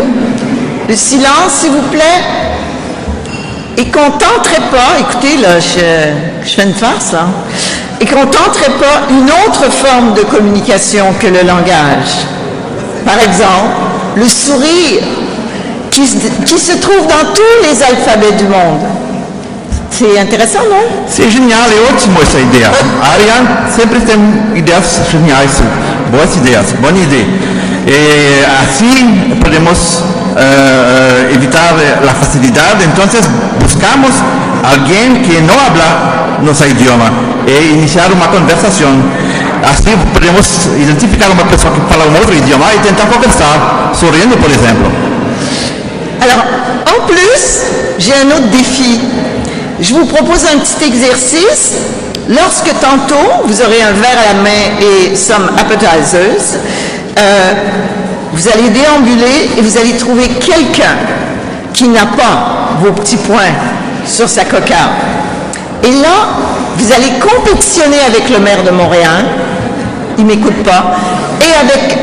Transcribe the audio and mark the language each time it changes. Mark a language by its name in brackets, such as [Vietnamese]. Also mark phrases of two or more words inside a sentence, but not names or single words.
[French] Le silence, s'il vous plaît. Et qu'on tenterait pas, écoutez, là, je fais une farce, là, et qu'on tenterait pas une autre forme de communication que le langage. Par exemple, le sourire, qui se trouve dans tous les alphabets du monde. C'est intéressant, [Portuguese] não? É genial, é ótimo essa ideia. A Ariane sempre tem ideias geniais, boas ideias, boa ideia. E assim podemos evitar a facilidade. Então, buscamos alguém que não habla nosso idioma e iniciar uma conversação. Assim podemos identificar uma pessoa que fala um outro idioma e tentar conversar, sorrindo, por exemplo. [French] Alors, en plus, j'ai un autre défi. Je vous propose un petit exercice Lorsque tantôt, vous aurez un verre à la main et [English] some appetizers, [French] vous allez déambuler et vous allez trouver quelqu'un qui n'a pas vos petits points sur sa cocarde. Et là, vous allez compétitionner avec le maire de Montréal, il ne m'écoute pas, et avec